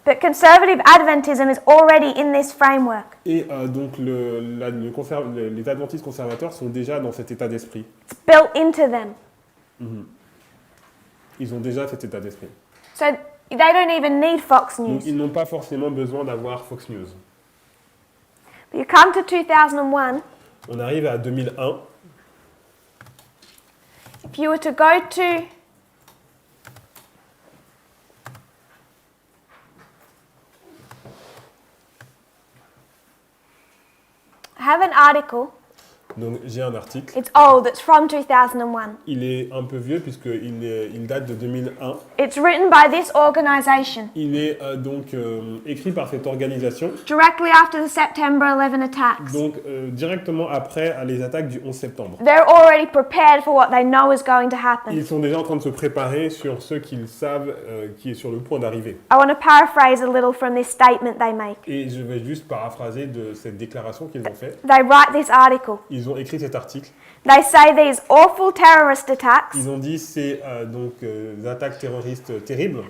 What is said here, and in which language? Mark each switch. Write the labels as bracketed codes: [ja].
[en] But conservative Adventism is already in this framework. [fr] Et donc les adventistes conservateurs sont déjà dans cet état d'esprit. [en] It's built into them. [fr] Ils ont déjà cet état d'esprit. [en] So they don't even need Fox [fr] Donc [en] News. [fr] ils n'ont pas forcément besoin d'avoir Fox News. [en] But you come to 2001, [fr] On arrive à 2001. [en] if you were to go to I have an article. [fr] Donc j'ai un article. [en] It's old. It's from 2001. [fr] Il est un peu vieux puisqu'il date de 2001. [en] It's written by this organization [fr] Il est donc écrit par cette organisation, [en] directly after the September 11 attacks. [fr] donc directement après les attaques du 11 septembre. [en] They're already prepared for what they know is going to happen. [fr] Ils sont déjà en train de se préparer sur ce qu'ils savent qui est sur le point d'arriver. [en] I want to paraphrase a little from this statement they make. [fr] Et je vais juste paraphraser de cette déclaration qu'ils ont faite. [en] They write this article. [fr] Ils ont écrit cet article. [en] They say these awful terrorist attacks [fr] Ils ont dit ces des attaques terroristes terribles